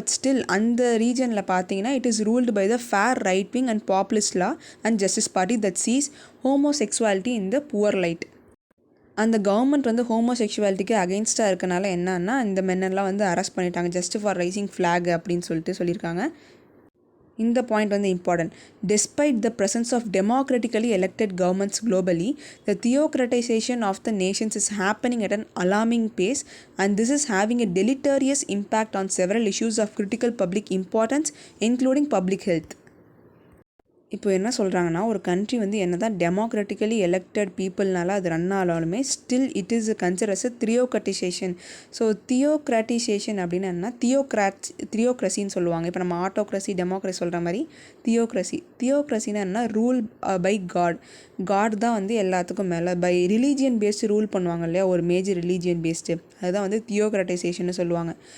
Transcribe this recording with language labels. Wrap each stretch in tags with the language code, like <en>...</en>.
<en>but still</en> <ta>அந்த ரீஜனில் பார்த்தீங்கன்னா</ta> <en>It is ruled by the far right wing and populist law and justice party that sees homosexuality in the poor light.</en> <ta>அந்த government வந்து ஹோமோசெக்சுவாலிட்டிக்கு அகெயின்ஸ்டாக இருக்கனால என்னன்னா இந்த மென்னெல்லாம் வந்து அரெஸ்ட் பண்ணிட்டாங்க</ta> <en>just for raising flag</en> <ta>அப்படின்னு சொல்லியிருக்காங்க. இந்த பாயிண்ட் வந்து important.</ta> <en>Despite the presence of democratically elected governments globally, the theocratization of the nations is happening at an alarming pace, and this is having a deleterious impact on several issues of critical public importance, including public health.</en> <ta>இப்போ என்ன சொல்கிறாங்கன்னா ஒரு country வந்து என்ன தான் democratically elected பீப்புள்னால அது run ஆனாலுமே</ta> <en>Still it is consider as theocratization.</en> <ta>So தியோக்ராட்டிசேஷன் அப்படின்னா என்ன, தியோக்ரஸின்னு சொல்லுவாங்க. இப்போ நம்ம ஆட்டோக்ரஸி டெமோக்ரஸி சொல்கிற மாதிரி தியோக்ரஸின்னா என்ன, ரூல் பை காட் தான் வந்து எல்லாத்துக்கும் மேலே பை ரிலீஜியன் பேஸ்டு ரூல் பண்ணுவாங்க இல்லையா, ஒரு மேஜர் ரிலீஜியன் பேஸ்டு, அதுதான் வந்து தியோக்ராட்டிசேஷன் சொல்லுவாங்க.</ta>